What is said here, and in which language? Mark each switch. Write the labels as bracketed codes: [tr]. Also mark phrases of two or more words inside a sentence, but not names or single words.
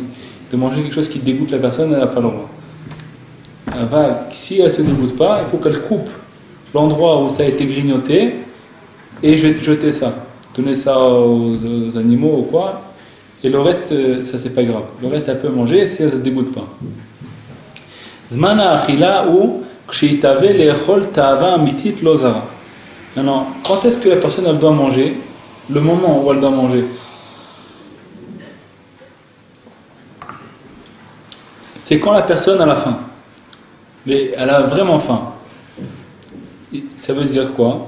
[fr] De manger quelque chose qui dégoûte la personne, elle n'a pas le droit. Si elle ne se dégoûte pas, il faut qu'elle coupe l'endroit où ça a été grignoté et jeter ça. Donner ça aux animaux ou quoi. Et le reste, ça c'est pas grave. Le reste, elle peut manger si elle ne se dégoûte pas. [he] זמנה אכילה הוא כשיתאווה לאכול תאווה אמיתית לא זרה. [fr] Maintenant, quand est-ce que la personne elle doit manger? Le moment où elle doit manger. C'est quand la personne a la faim. Mais elle a vraiment faim. Ça veut dire quoi?